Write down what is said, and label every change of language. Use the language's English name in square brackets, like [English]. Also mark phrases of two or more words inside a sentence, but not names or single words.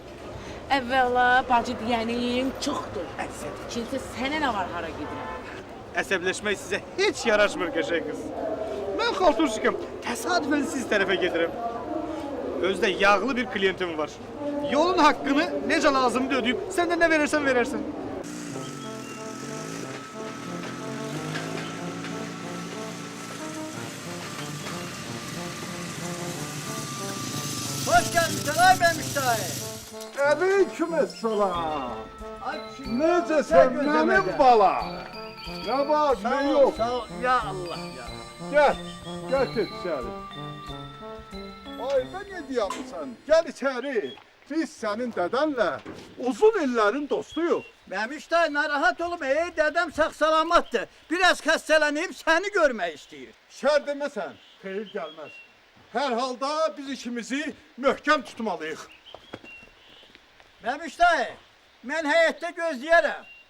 [Azerbaijani] Əvvəla bacı deyənin çoxdur. İkincisi sənə nə var hara gedirəm? Əsəbləşmək sizə heç yaraşmır qəşəng qız. Mən xalturşikəm, təsadüfən siz tərəfə gedirəm. Özdə yağlı bir klientim var. Yolun haqqını necə lazımdır ödəyib, sən də nə verərsən verərsən. [Turkish] Hoş gelmişsin ay ben müstahil. [Azerbaijani] Aleykümselam. Necəsən mənim bala? Nə var, nə yox? Sağ ol, ya Allah ya. [Turkish] Gel geç içeri. Ay ben ne diyeyim gel içeri. Biz senin dedenle uzun illerin dostuyuz. [Azerbaijani] Məmiştay narahat olma, dedem sağ salamatdır. Biraz xəstələnib səni görmək istəyir. Şər deməsən, xeyir gəlməz. Hər halda biz işimizi möhkəm tutmalıyıq. Məmiştay, mən həyətdə gözləyərəm.